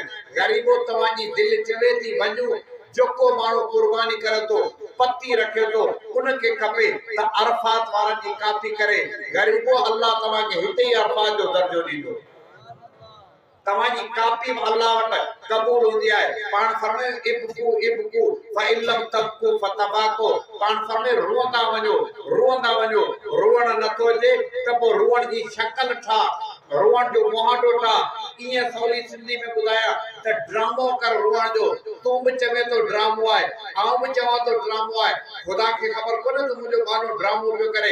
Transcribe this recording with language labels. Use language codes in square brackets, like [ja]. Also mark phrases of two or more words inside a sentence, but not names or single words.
[sd] ग़रीबो तव्हांजी दिलि चवे थी वञूं, जेको माण्हू कुर्बानी करे थो, पती रखे थो, उनखे खपे त अरफात वारनि जी कापी करे। ग़रीबो अल्लाह तव्हांखे हिते ई अरफात जो दर्जो ॾींदो। तव्हांजी कापी अल्लाह वटि क़बूल हूंदी आहे। पाण फरमाए [ar] ابكوا ابكوا فإن لم تبكوا فتباكوا, [sd] पाण फरमाए रोंदा वञो, रोंदा वञो। रोअण नथो अचे त पोइ रोअण जी शक्ल ठाह, रोअण जो मुहांडो ठाह। ईअं सवली सिंधी में ॿुधाया त ड्रामो कर रोअण जो। तूं बि चवे थो ड्रामो आहे, आउं बि चवां थो ड्रामो आहे, ख़ुदा खे ख़बर कोन्हे त मुंहिंजो गानो ड्रामो पियो करे।